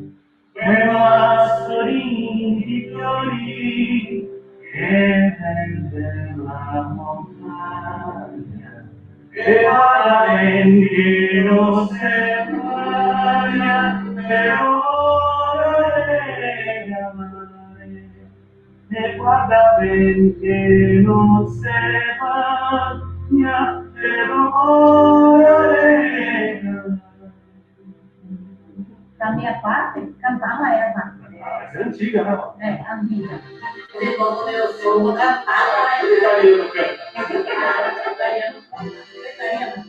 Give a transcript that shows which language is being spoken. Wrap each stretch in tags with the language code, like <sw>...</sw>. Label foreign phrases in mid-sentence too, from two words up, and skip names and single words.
<vec>mazzorini di fiori che vende la montagna, e vada ben che non se bagna, però e guarda ben che non se bagna,</vec> <pt>da minha parte, cantava essa. Essa é antiga, né? É, antiga. Ele quando eu sou cantava. Italiano canta. Italiano.</pt>